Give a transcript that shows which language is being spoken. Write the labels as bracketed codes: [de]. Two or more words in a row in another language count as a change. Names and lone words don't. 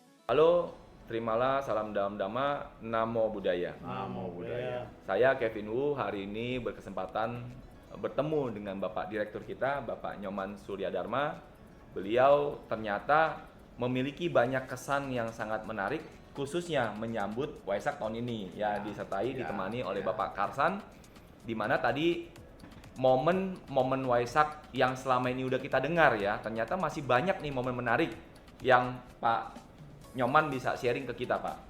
[id] Halo, terimalah salam dalam dhamma, [pi] namo buddhaya. Namo Buddhaya. [id] Saya Kevin Wu hari ini berkesempatan bertemu dengan Bapak Direktur kita, Bapak Nyoman Suryadharma. Beliau ternyata memiliki banyak kesan yang sangat menarik, khususnya menyambut Waisak tahun ini, ya disertai ditemani oleh Bapak Karsan, di mana tadi momen-momen Waisak yang selama ini udah kita dengar ya, ternyata masih banyak nih momen menarik yang Pak Nyoman bisa sharing ke kita, Pak.